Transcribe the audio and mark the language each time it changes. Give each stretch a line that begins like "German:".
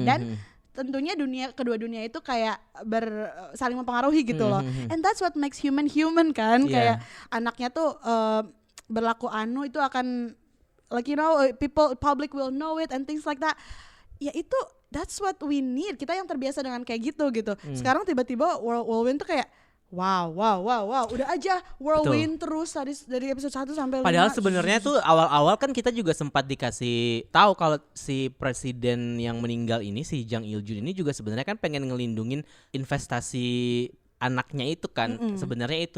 Indonesian: Dan tentunya kedua dunia itu kayak saling mempengaruhi gitu loh.
English: And that's what makes human kan.
Indonesian: Kayak anaknya tuh berlaku itu akan
English: like public will know it and things like that.
Indonesian: Ya itu
English: that's what we need.
Indonesian: Kita yang terbiasa dengan kayak gitu. Sekarang tiba-tiba Whirlwind tuh kayak wow. Udah aja Whirlwind terus dari episode 1 sampai 5. Padahal sebenarnya tuh awal-awal kan kita juga sempat dikasih tahu kalau si presiden yang meninggal ini, si Jang Il-jun ini juga sebenarnya kan pengen ngelindungin investasi anaknya itu kan. Sebenarnya itu.